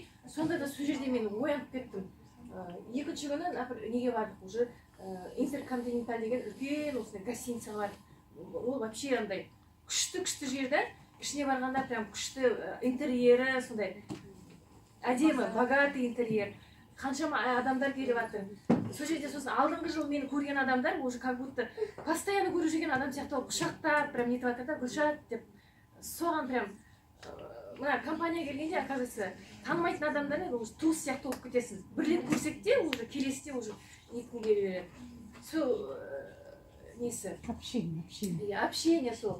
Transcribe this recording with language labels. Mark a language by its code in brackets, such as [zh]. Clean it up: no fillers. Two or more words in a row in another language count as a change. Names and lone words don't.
[kk] Сонда да сол жерде мен оянып кеттім. Екінші күні неге бардық, уже интерконтиненталь деген үлкен осындай гостиница бар. Ол вообще андай күшті жерді, ішіне барғанда прям күшті интерьері, сондай әдемі, [ru] богатый интерьер. [kk] Қаншама адамдар келіп жатыр. Сол жерде сосын алдыңғы жыл мені көрген адамдар [ru] уже как будто постоянно [kk] көріп жүрген адам сияқты құшақтап, прям нетіп жатыр да, Гүлшат деп. Соған прям мына компанияға келгенде, оказывается, танымайтын адамдар уже туыс сияқты болып кетесің. Бірлеп көрсек те, уже келесіде уже неткім келе береді. Сол несі? Общение сол.